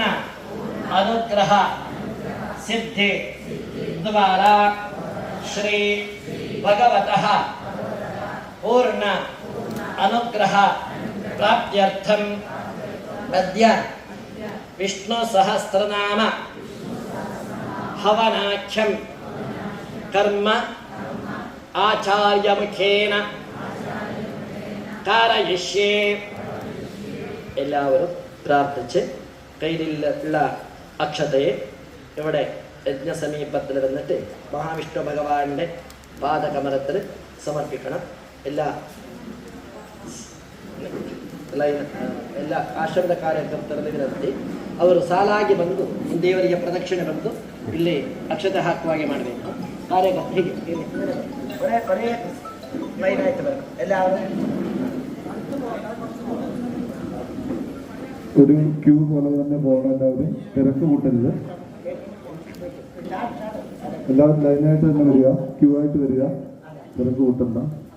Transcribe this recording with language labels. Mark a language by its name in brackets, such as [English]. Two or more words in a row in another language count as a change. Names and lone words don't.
[Sanskrit] अनुग्रह सिद्धि द्वारा श्री भगवतः पूर्ण अनुग्रह प्राप्त्यर्थं अद्य विष्णु सहस्रनाम हवनाख्यं कर्म आचार्य मुखेन कारयिष्ये. [Malayalam] എല്ലാവരും പ്രാർത്ഥിച്ച് കയ്യിലുള്ള അക്ഷതയെ ഇവിടെ യജ്ഞസമീപത്തിലിരുന്നിട്ട് മഹാവിഷ്ണു ഭഗവാന്റെ പാദകമലത്തിൽ സമർപ്പിക്കണം. [Kannada] എല്ലാ ಆಶ್ರಮದ ಕಾರ್ಯಕರ್ತರಲ್ಲಿ ವಿನಂತಿ, ಅವರು ಸಾಲಾಗಿ ಬಂದು ದೇವರಿಗೆ ಪ್ರದಕ್ಷಿಣೆ ಬಂದು ಇಲ್ಲಿ ಅಕ್ಷತೆ ಹಾಕುವಾಗೆ ಮಾಡಬೇಕು. ಕಾರ್ಯಕರ್ತ ಹೀಗೆ ಕೊನೆ ಲೈನ್ ಆಯ್ತು ಬರಬೇಕು. [Malayalam] എല്ലാവരും ഒരു ക്യൂ പോലെ തന്നെ പോകണം. എല്ലാവരും തിരക്ക് കൂട്ടരുത്. എല്ലാവരും ലൈനായിട്ട് തന്നെ വരിക, ക്യൂ ആയിട്ട് വരിക, തിരക്ക് കൂട്ടണ്ട.